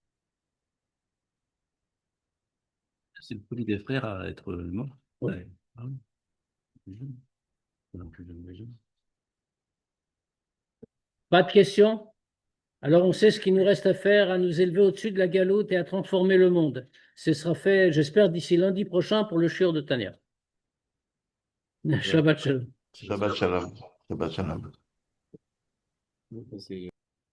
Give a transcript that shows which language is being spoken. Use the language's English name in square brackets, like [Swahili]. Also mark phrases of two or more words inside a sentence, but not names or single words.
[French] C'est le premier des frères à être mort. Oui. Ouais. Ah oui. Plus jeune. Non, plus jeune, mais jeune. Pas de questions? Alors on sait ce qu'il nous reste à faire, à nous élever au-dessus de la galoute et à transformer le monde. Ce sera fait, j'espère, d'ici lundi prochain pour le shiur de Tania. [Hebrew] שבת שלום. שבת שלום. שבת שלום. [French] Donc, c'est